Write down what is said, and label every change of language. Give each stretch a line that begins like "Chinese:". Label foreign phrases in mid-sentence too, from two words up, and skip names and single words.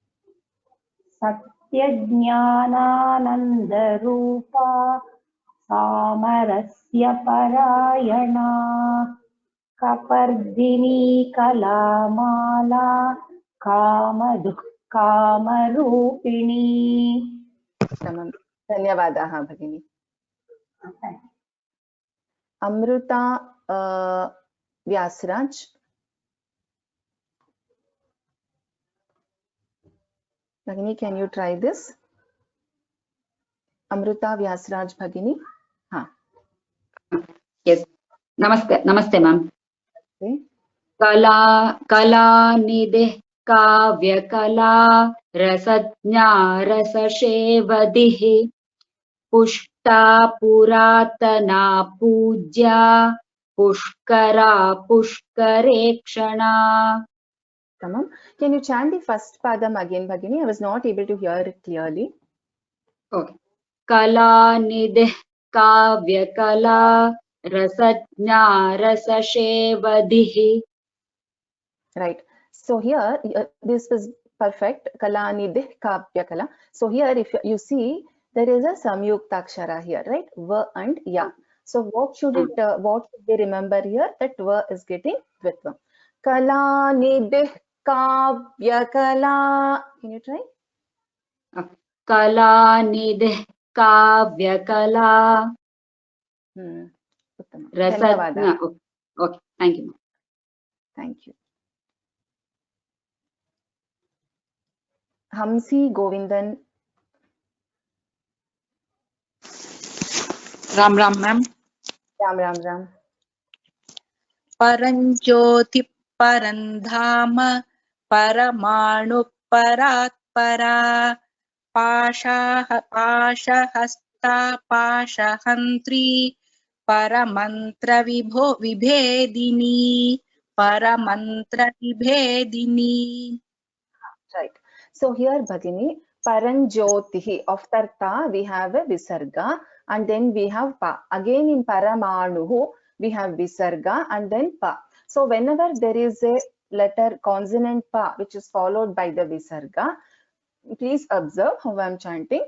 Sanskrit: Satyajnananda Rupa Samarasya Parayana Kapardini Kalamala Kamarupini. Dhanyavadaha Bhagini. Amruta Vyasraj. Bhagini,
English: can you try this? Amruta Vyasraj Bhagini. Yes. Namaste, ma'am. Okay.
Sanskrit: Kala nideh kavya kala rasajna rasashevadihi pushta puratana pujya pushkara pushkarekshana.
English: Tamam. Can you chant the first padam again, Bhagini? I was not able to hear it clearly. Okay.
Sanskrit: Kala nideh kavya kala rasajna rasashevadihi.
English: Right. So here, this was perfect.
Sanskrit: Kala nidih kavya kala.
English: So here, if you see, there is a samyuktakshara here, right? Va and ya. So what should it? What should we remember here? That va is getting dvitvam.
Sanskrit: Kala nidih kavya kala.
English: Can you try?
Sanskrit: Kala nidih kavya kala. Dhanyavada.
English: Okay. Thank you. Thank you. Hamsi Govindan.
Hindi: Ram Ram,
English: ma'am.
Hindi: Ram.
Sanskrit: Paranjyoti Parandhama Paramanu Paratpara Pashahasta Pashahantri Paramantra Vibhedini. Paramantra Vibhedini.
English: Right. So here, Bhagini, Paranjyotihi. After ta we have a visarga, and then we have pa. Again in Paramanuhu we have visarga and then pa. So whenever there is a letter consonant pa which is followed by the visarga, please observe how I am chanting.